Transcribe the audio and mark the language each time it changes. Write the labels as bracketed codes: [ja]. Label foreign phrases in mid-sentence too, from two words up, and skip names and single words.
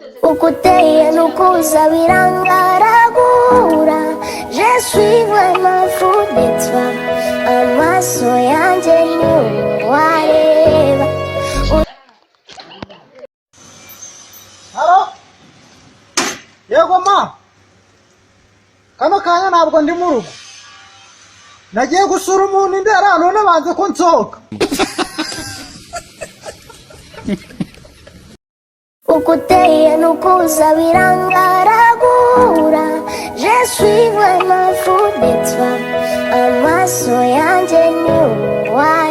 [rw] Uko uteye n'uko uza birangaragura. [fr] Je suis vraiment fou de toi. [rw] Amaso yanjye ni wowe areba. Halo? Yego, ma. Kano kanya ntabwo ndi mu rugo. Nagiye gusura umuntu i Ndera, none banze ko nsohoka. Uko uteye n'uko uza birangaragura. [fr] Je suis vraiment fou de toi. [rw] Amaso yanjye ni wowe.